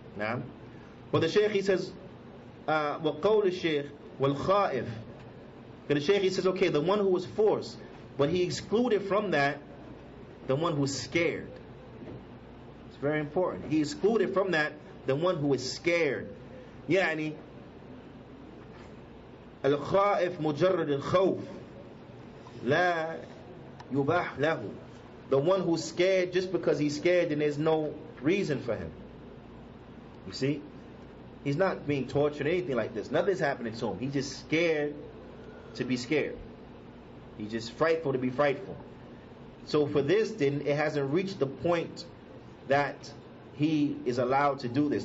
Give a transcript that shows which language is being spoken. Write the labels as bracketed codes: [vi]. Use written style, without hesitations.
[en] Now, but the Shaykh, he says, [ar] وَقَوْلِ الشَّيْخِ وَالْخَائِفِ. [en] And the Shaykh, he says, okay, the one who was forced, but he excluded from that the one who is scared. It's very important. He excluded from that the one who is scared. [ar] يعني الخائف مجرد الخوف لا يباح له. [en] The one who's scared just because he's scared and there's no reason for him. You see? He's not being tortured or anything like this. Nothing's happening to him. He's just scared to be scared. He's just frightful to be frightful. So for this, then, it hasn't reached the point that he is allowed to do this.